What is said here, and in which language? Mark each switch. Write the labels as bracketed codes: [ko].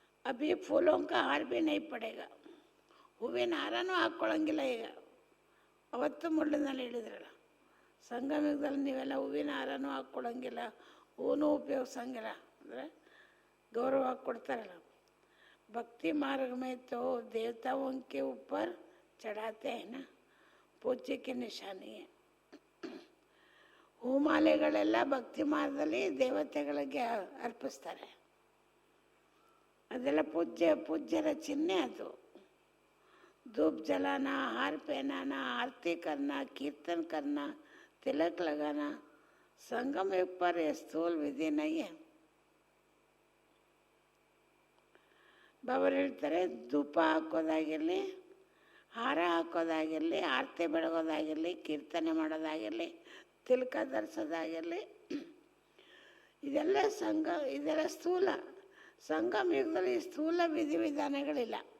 [hi] ಅಭಿ ಫೂಲೋं का हार भी नहीं पड़ेगा. [kn] ಹೂವಿನ ಹಾರನೂ ಹಾಕ್ಕೊಳ್ಳಂಗಿಲ್ಲ ಈಗ. ಅವತ್ತು ಮುಳ್ಳಿನಲ್ಲಿ ಹೇಳಿದ್ರಲ್ಲ, ಸಂಗಮ ಯುಗದಲ್ಲಿ ನೀವೆಲ್ಲ ಹೂವಿನ ಹಾರನೂ ಹಾಕ್ಕೊಳ್ಳಂಗಿಲ್ಲ, ಹೂವೂ ಉಪಯೋಗಿಸಂಗಿಲ್ಲ, ಅಂದರೆ ಗೌರವ ಕೊಡ್ತಾರಲ್ಲ. [hi] भक्ति मार्ग में तो देवताओं के ऊपर चढ़ाते हैं ना, पूज्य की निशानी है. [kn] ಹೂಮಾಲೆಗಳೆಲ್ಲ ಭಕ್ತಿ ಮಾರ್ಗದಲ್ಲಿ ದೇವತೆಗಳಿಗೆ ಅರ್ಪಿಸ್ತಾರೆ, ಅದೆಲ್ಲ पूज्यर चिन्ह ಅದು. [hi] धूप जलाना, हार पहनाना, आरती करना, कीर्तन करना, तिलक लगाना संगम युग पर यह स्थूल विधि नहीं है. [kn] ಬಾಬರು ಹೇಳ್ತಾರೆ, ಧೂಪ ಹಾಕೋದಾಗಿರಲಿ, ಹಾರ ಹಾಕೋದಾಗಿರಲಿ, ಆರತಿ ಬೆಳಗೋದಾಗಿರಲಿ, ಕೀರ್ತನೆ ಮಾಡೋದಾಗಿರಲಿ, ತಿಲಕ ಧರಿಸೋದಾಗಿರಲಿ, ಇದೆಲ್ಲ ಇದೆಲ್ಲ ಸ್ಥೂಲ. ಸಂಗಮ ಯುಗದಲ್ಲಿ ಸ್ಥೂಲ ವಿಧಿವಿಧಾನಗಳಿಲ್ಲ.